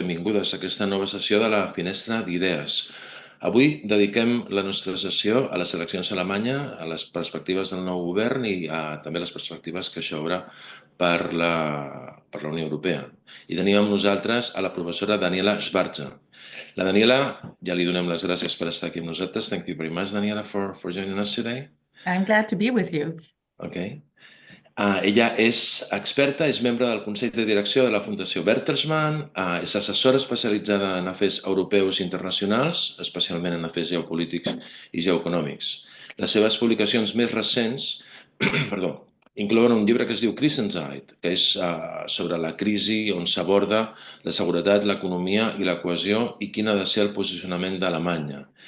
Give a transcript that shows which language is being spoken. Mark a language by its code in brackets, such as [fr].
[ca] benvingudes a aquesta nova sessió de la Finestra d'Idees. Avui dediquem la nostra sessió a les eleccions a Alemanya, a les perspectives del nou govern i també a les perspectives que això obre per la Unió Europea. I tenim amb nosaltres a la professora Daniela Schwarzer. La Daniela, ja li donem les gràcies per estar aquí amb nosaltres. [en] Thank you very much, Daniela, for joining us today. I'm glad to be with you. Okay. [ca] Ella és experta, és membre del Consell de Direcció de la Fundació Bertelsmann, és assessora especialitzada en afers europeus i internacionals, especialment en afers geopolítics i geoeconòmics. Les seves publicacions més recents inclouen un llibre que es diu Krisenheit, que és sobre la crisi on s'aborda la seguretat, l'economia i la cohesió i quin ha de ser el posicionament d'Alemanya.